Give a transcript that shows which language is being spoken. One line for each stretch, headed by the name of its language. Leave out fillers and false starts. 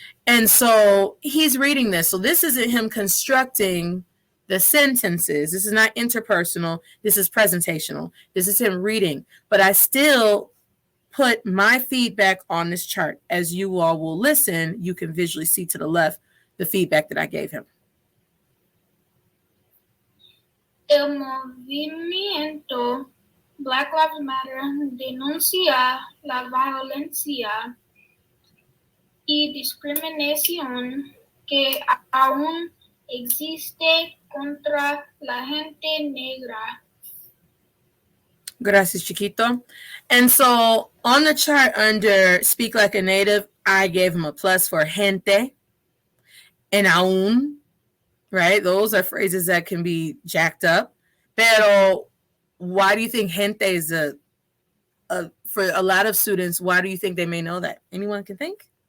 English: And so he's reading this. So this isn't him constructing the sentences. This is not interpersonal. This is presentational. This is him reading. But I still put my feedback on this chart. As you all will listen, you can visually see to the left the feedback that I gave him.
Spanish: El movimiento Black Lives Matter denuncia la violencia y discriminación que aún existe contra la gente negra. Gracias, Chiquito.
English: And so on the chart under Speak Like a Native, I gave him a plus for gente and aún, right? Those are phrases that can be jacked up. Pero why do you think gente is for a lot of students, why do you think they may know that? Anyone can think?